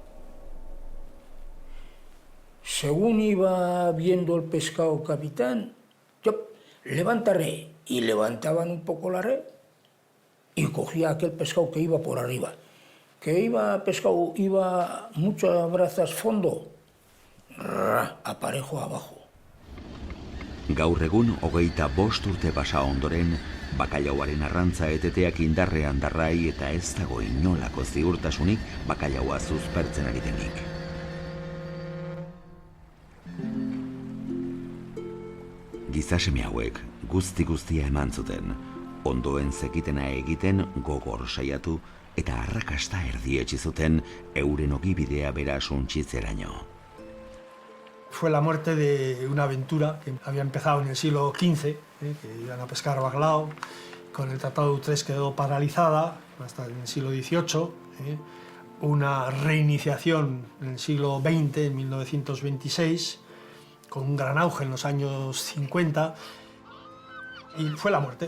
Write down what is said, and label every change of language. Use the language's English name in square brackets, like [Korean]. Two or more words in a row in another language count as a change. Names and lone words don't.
[Spanish] Según iba viendo el pescado capitán, levanta red, y levantaban un poco la red y cogía aquel pescado que iba por arriba. Que iba pescado, iba muchas brazas fondo, aparejo abajo. [Basque] Gaur egun 25 urte pasa ondoren, bakaiauaren arrantza eteteak indarrean darrai eta ez dago inolako ziurtasunik bakaiaua zuzpertzen ari denik. Gizaseme hauek guztia eman zuten, ondoen zekitena egiten gogor saiatu eta arrakasta erdietsi zuten euren ogibidea bera suntsitzeraino. [Spanish] Fue la muerte de una aventura que había empezado en el siglo XV, que iban a pescar bacalao, con el Tratado de Utrecht quedó paralizada hasta en el siglo XVIII, una reiniciación en el siglo XX, en 1926, con un gran auge en los años 50, y fue la muerte.